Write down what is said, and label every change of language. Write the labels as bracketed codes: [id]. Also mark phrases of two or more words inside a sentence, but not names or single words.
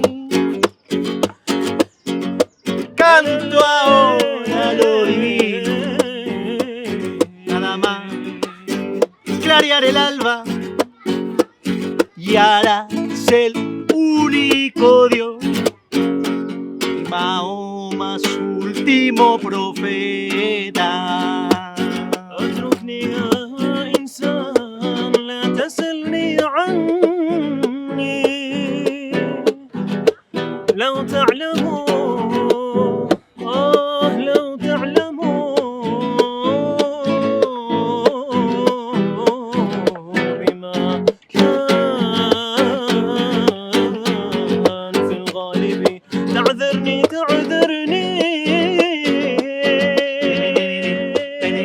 [es] Canto ahora lo divino, nada más clarear el alba, y harás el único Dios, Mahoma su último profeta. [ar] اتركني يا إنسان لا تسلني عني لو تعلموا لو تعلموا بما كان في الغالب تعذرني تعذرني